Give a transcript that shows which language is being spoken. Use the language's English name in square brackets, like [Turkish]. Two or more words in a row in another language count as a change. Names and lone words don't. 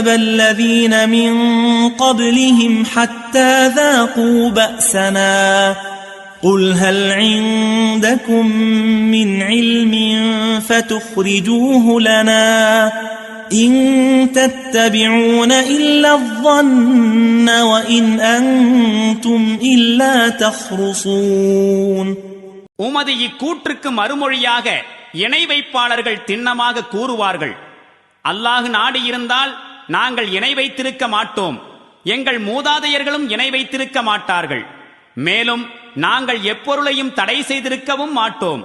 [Arabic] الذين من قبلهم حتى ذاقوا بأسنا قل هل عندكم من علم فتخرجوه لنا إن تتبعون إلا الظن وإن أنتم إلا تخرصون. [Tamil] உமது இக்கூற்றுக்கு மறுமொழியாக இணை வைப்பாளர்கள் திண்ணமாக கூறுவார்கள், அல்லாஹ் நாடி இருந்தால் நாங்கள் இணை வைத்திருக்க மாட்டோம், எங்கள் மூதாதையர்களும் இணை வைத்திருக்க மாட்டார்கள், மேலும் நாங்கள் எப்பொருளையும் தடை செய்திருக்கவும் மாட்டோம்.